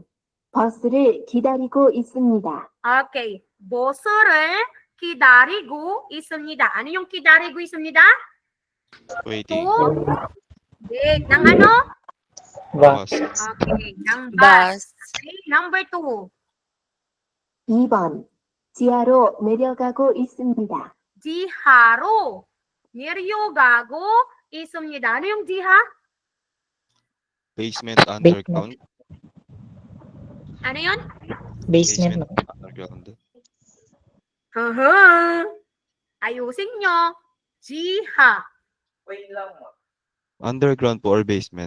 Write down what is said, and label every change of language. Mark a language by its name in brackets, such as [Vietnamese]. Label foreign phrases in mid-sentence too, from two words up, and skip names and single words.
[Korean] 버스를 기다리고 있습니다. [Filipino] Okay. [Korean] 버스를 기다리고 있습니다. [Filipino] Ano yung [Korean] 기다리고 있습니다? [Filipino] Waiting. Wait. Ng ano? Bus. Okay. Ng Bus. bus. Okay. Number 2. [Korean] 2번. 지하로 내려가고 있습니다. 지하로 내려가고 있습니다. [Filipino] Ano yung jiha? [English] Basement underground. [Filipino] Ano yun? Basement. Underground. Haha. Ayusin nyo. Jiha. Wait lang, ma. Underground po or basement?